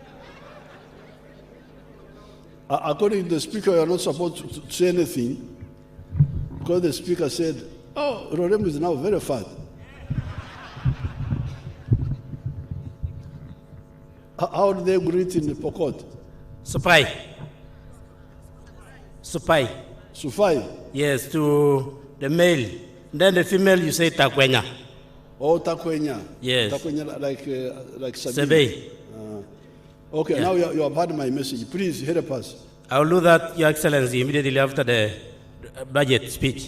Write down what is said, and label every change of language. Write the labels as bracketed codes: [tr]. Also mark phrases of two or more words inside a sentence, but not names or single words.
[en] According to the speaker, you are not supposed to say anything because the speaker said, oh, Lorem is now very fat. How do they greet in the Pokot? Supai. Supai. Sufai? Yes, to the male. Then the female, you say Takwenya. Oh, Takwenya. Yes. Takwenya like Sabine. Sebe. Okay, Yeah. now you have heard my message. Please help us. I will do that, Your Excellency, immediately after the budget speech.